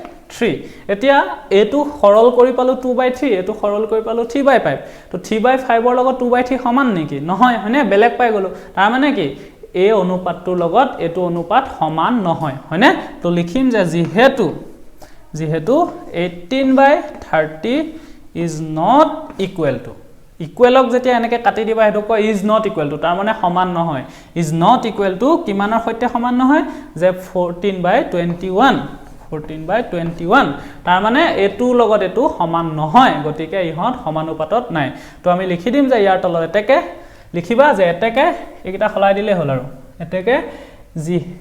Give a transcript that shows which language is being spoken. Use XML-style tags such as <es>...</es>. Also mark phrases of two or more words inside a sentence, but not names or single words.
<as>3 এতিয়া এটো সৰল কৰি পালো 2/3 এটো সৰল কৰি পালো 3/5 তো 3/5 ৰ লগত 2/3 সমান নেকি নহয় হয়নে বেলেগ পাই গলো তাৰ মানে কি এই অনুপাতটোৰ লগত এটো অনুপাত সমান নহয় হয়নে তো লিখিম যে যেহেতু 18/30</as> <en>is not equal to</en> <as>ইকুৱেলক যেতিয়া এনেকে কাটি দিবা হেতু কয়</as> <en>is not equal to</en> <as>তাৰ মানে সমান নহয়</as> <en>is not equal to</en> <as>কিমানৰ সৈতে সমান নহয় যে 14/21 তাৰ মানে এটো লগত এটো সমান নহয় গতিকে ইহত সমানুপাতত নাই তো আমি লিখি দিম যে ইয়াৰ তলত এতেকে লিখিবা যে এতেকে এইটা খলাই দিলে হল আৰু এতেকে জি</as>